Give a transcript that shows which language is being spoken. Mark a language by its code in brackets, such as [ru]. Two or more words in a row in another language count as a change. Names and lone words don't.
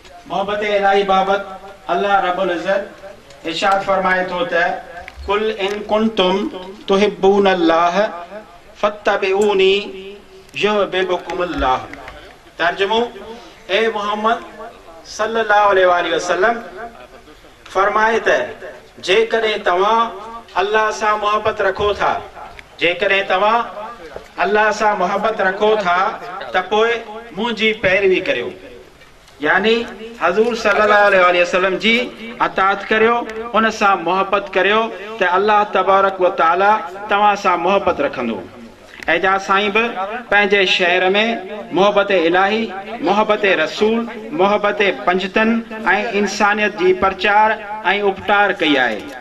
[sd] محبت الهي بابت الله [ar] رب العزت [sd] ارشاد فرمائي ٿو ته، [ar] "قل ان ڪنتم تحبون الله فاتبعوني يحببكم الله." [sd] ترجمو، اي محمد [ar] صلى الله عليه وسلم [sd] فرمائي ته، جيڪڏهن توهان الله سان محبت رکو ٿا، جيڪڏهن توهان الله سان محبت رکو ٿا، ته پوءِ منهنجي پيروي ڪريو. يعني حضور [ar] صلى الله عليه وسلم [sd] جي اطاعت ڪريو، ان سان محبت ڪريو ته الله [ar] تبارڪ و تعاليٰ [sd] توهان سان محبت رکندو. اعجاز سائين به پنهنجي شعر ۾ محبت الهي، محبت رسول، محبت پنجتن ۽ انسانيت جي پرچار ۽ اپٽار ڪئي آهي.